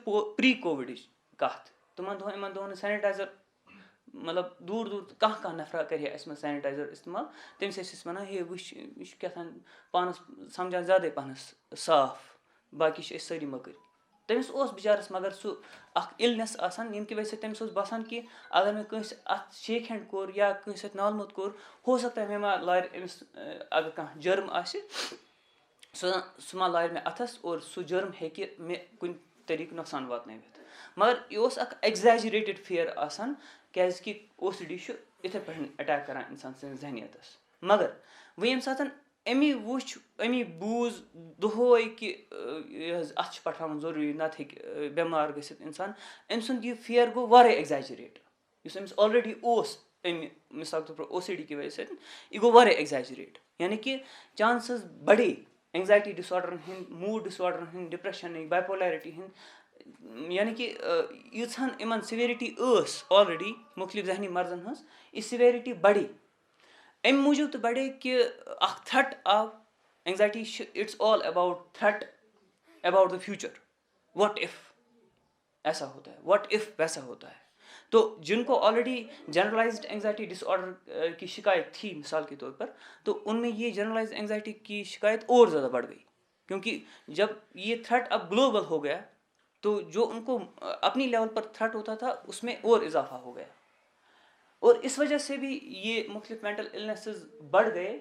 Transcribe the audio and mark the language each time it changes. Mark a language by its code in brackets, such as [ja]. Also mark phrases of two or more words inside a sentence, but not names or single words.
[ks] پرٛی کووِڈٕچ کَتھ یِمَن دۄہَن نہٕ سینِٹایزر مطلب دوٗر کانٛہہ نفرا کَرِ ہا اَسہِ منٛز سینِٹایزر اِستعمال تٔمِس ٲسۍ أسۍ وَنان ہے وٕچھ یہِ چھُ کیٛاہ تام پانَس سَمجان زیادَے پَہنَس صاف باقٕے چھِ أسۍ سٲری مٔکٕرۍ تٔمِس اوس بِچارَس مگر سُہ اَکھ اِلنٮ۪س آسان ییٚمہِ کہِ وجہ سۭتۍ تٔمِس اوس باسان کہِ اگر مےٚ کٲنٛسہِ اَتھ [en] shake hand [ks] کوٚر یا کٲنٛسہِ سۭتۍ نال موٚت کوٚر [ur] ہو سکتا ہے [ks] مےٚ ما لارِ أمِس اگر کانٛہہ جرم آسہِ سُہ ما لارِ مےٚ اَتھَس اور سُہ جرم ہیٚکہِ مےٚ کُنہِ طریٖقہٕ نۄقصان واتنٲوِتھ مگر یہِ اوس اَکھ [en] exaggerated fear [ks] آسان کیٛازِکہِ OCD چھُ یِتھَے پٲٹھۍ اَٹیک کَران اِنسان سٕنٛدِس ذہنیتَس مگر وۄنۍ ییٚمہِ ساتہٕ اَمی وٕچھ اَمی بوٗز دۄہَے کہِ یہِ حظ اَتھ چھِ پٹھراوُن ضروٗری نَتہٕ ہیٚکہِ بٮ۪مار گٔژھِتھ اِنسان أمۍ سُنٛد یہِ فِیَر گوٚو واریاہ ایٚگزیجریٹ یُس أمِس آلریڈی اوس اَمہِ [ur] مِثال کے طور پر [ks] OCD کہِ وجہ سۭتۍ یہِ گوٚو واریاہ ایٚگزیجریٹ یعنی کہِ چانسٕز بَڑے اینگزایٹی ڈِس آرڈرَن ہٕنٛدۍ موٗڈ ڈِس آرڈرَن ہٕنٛدۍ ڈِپریشَنٕکۍ بایپولیرِٹی ہٕنٛدۍ یعنی کہِ ییٖژہن یِمَن سِویرِٹی ٲس آلریڈی مُختلِف ذہنی مرضن ہٕنٛز یہِ سِویرِٹی بَڑے اَمہِ موٗجوٗب تہِ بَڑے کہِ اَکھ تھرٛٹ آو اینگزایٹی چھِ [en] it's all about threat about the future what if [ur] ایسا ہوتا ہے [en] what if [ur] ویسا ہوتا ہے تو جن کو آلریڈی [en] generalized anxiety disorder [ur] کی شکایت تھی مثال کے طور پر تو ان میں یہ [en] generalized anxiety [ur] کی شکایت اور زیادہ بڑھ گئی کیونکہ جب یہ تھرٹ اب گلوبل ہو گیا تو جو ان کو اپنی لیول پر تھرٹ ہوتا تھا اس میں اور اضافہ ہو گیا اور اس وجہ سے بھی یہ مختلف [en] mental illnesses [ur] بڑھ گئے